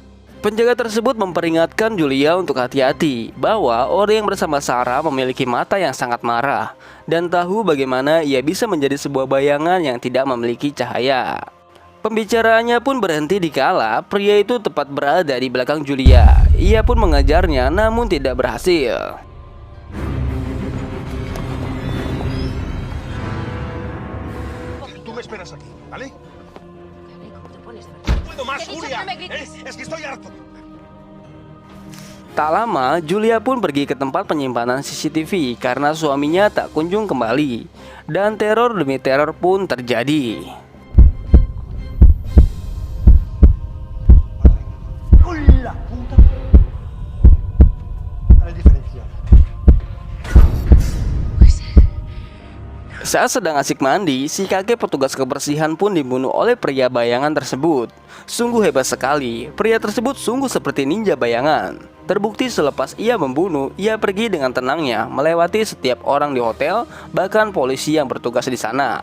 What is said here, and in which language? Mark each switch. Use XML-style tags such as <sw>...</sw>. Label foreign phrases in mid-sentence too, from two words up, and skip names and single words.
<id>Penjaga tersebut memperingatkan Julia untuk hati-hati bahwa orang yang bersama Sarah memiliki mata yang sangat marah dan tahu bagaimana ia bisa menjadi sebuah bayangan yang tidak memiliki cahaya. Pembicaraannya pun berhenti dikala pria itu tepat berada di belakang Julia. Ia pun mengejarnya namun tidak berhasil.</id> <es>Tú me esperas aquí, ¿vale? No puedo más, Julia. Es que estoy harto.</es> <id>Tak lama, Julia pun pergi ke tempat penyimpanan CCTV karena suaminya tak kunjung kembali. Dan teror demi teror pun terjadi.</id> <es>¡Hola, puta! Para el diferencial.</es> <id>Saat sedang asik mandi, si kakek petugas kebersihan pun dibunuh oleh pria bayangan tersebut. Sungguh hebat sekali, pria tersebut sungguh seperti ninja bayangan. Terbukti selepas ia membunuh, ia pergi dengan tenangnya melewati setiap orang di hotel, bahkan polisi yang bertugas di sana.</id>